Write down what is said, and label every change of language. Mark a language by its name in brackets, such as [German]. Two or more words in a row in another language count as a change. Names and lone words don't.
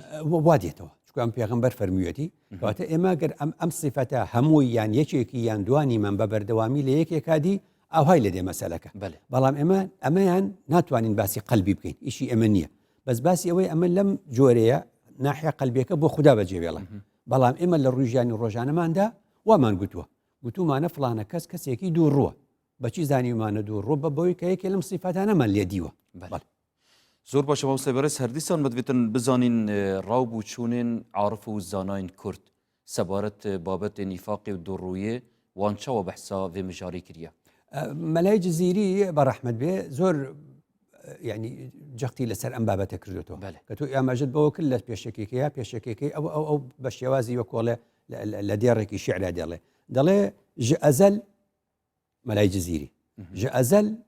[Central Kurdish] وا دێتەوە چکە ئەم پێغەمبەر فەرموویەتی کەواتە ئێمە گەر ئەم سیفەتە هەمووی یان یەکێکی یان دوانیمان بە بەردەوامی لە یەکێکادی ئاهای لە دێ مەسەلەکە بەڵام ئەمەیان ناتوانین باسی قەلبی بکەین ئیشی ئەمە نییە بەس باسی ئەوەی ئەمە لەم جۆرەیە ناحیە قەلبیەکە بۆ خوددا بەجێبێڵە بەڵام ئێمە لە ڕووی ژیانی ڕۆژانەماندا وامان گوتومانە فڵانە کەسێکی دوو ڕووە بەچی زانیمانە دوو ڕوو بە بەوەی کە یەکێ لەم سیفەتانەمان لێ دیوە [Kurdish] زۆر باشە مامۆستا بەڕێز هەردیسان بتوێتن بزانین ڕاو چوونێن عارف و زاناین کورد سەبارەت بابەتێ نیفاقی و دووڕوویە وان چاوە بەحسا vê mijarî kiriye [Central Kurdish] مەلای جزیری بەڕەحمەت بێ زۆر يعني جەختی لەسەر ئەم بابەتە کردوێتەوە کە تۆ ئاماژت بەوە کرد لە پێشەکێکی ئەو بە شێوازی وەکۆڵێ لە دێڕێکی شعرا دەڵێ [Kurdish] ژ ئەزەل مەلای جزیری ژ ئەزەل